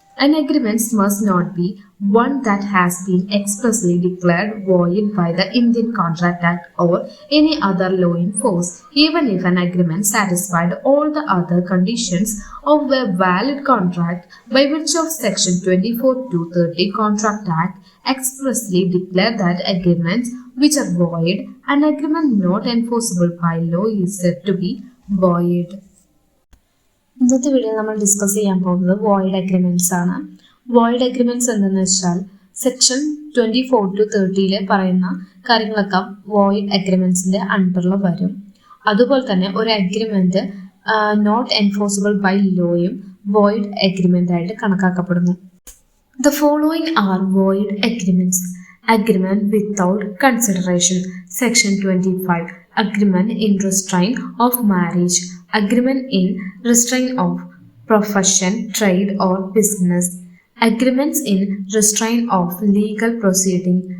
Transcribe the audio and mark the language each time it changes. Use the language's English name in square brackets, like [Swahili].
[English] An agreement must not be one that has been expressly declared void by the Indian Contract Act or any other law in force, even if an agreement satisfied all the other conditions of a valid contract by virtue of Section 24 to 30 Contract Act expressly declare that agreements which are void, an agreement not enforceable by law is said to be void. [Malayalam] ഇന്നത്തെ വീഡിയോയിൽ നമ്മൾ discuss ചെയ്യാൻ പോകുന്നത് void agreements ആണ്. Void agreements എന്തെന്ന് വെച്ചാൽ section 24 to 30 പറയുന്ന കാര്യങ്ങളൊക്കെ വോയിഡ് അഗ്രിമെന്റ്സിന്റെ അണ്ടറിൽ വരും. അതുപോലെ തന്നെ ഒരു agreement not enforceable by ലോയും void agreement ആയിട്ട് കണക്കാക്കപ്പെടുന്നു. [English] The following are void agreements. Agreement without consideration. Section 25. Agreement in restraint of marriage. Agreement in restraint of profession, trade or business. Agreements in restraint of legal proceeding.